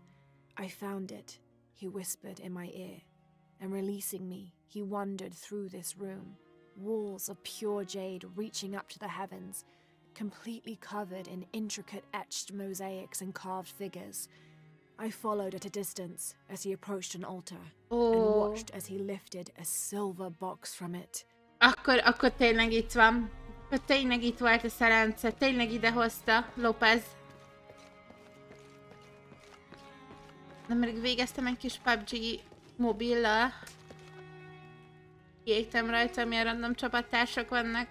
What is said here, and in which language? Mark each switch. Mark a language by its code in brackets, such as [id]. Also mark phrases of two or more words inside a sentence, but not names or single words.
[en] I found it, he whispered in my ear, and releasing me, he wandered through this room. Walls of pure jade reaching up to the heavens, completely covered in intricate etched mosaics and carved figures. I followed at a distance as he approached an altar and watched as he lifted a silver box from it. [hu] Akkor tényleg itt van. Akkor tényleg itt volt a szerence. Tényleg ide hozta Lopez. Nemrég végeztem egy kis PUBG mobillal. Kiégtem rajta, milyen random csapattársak vannak.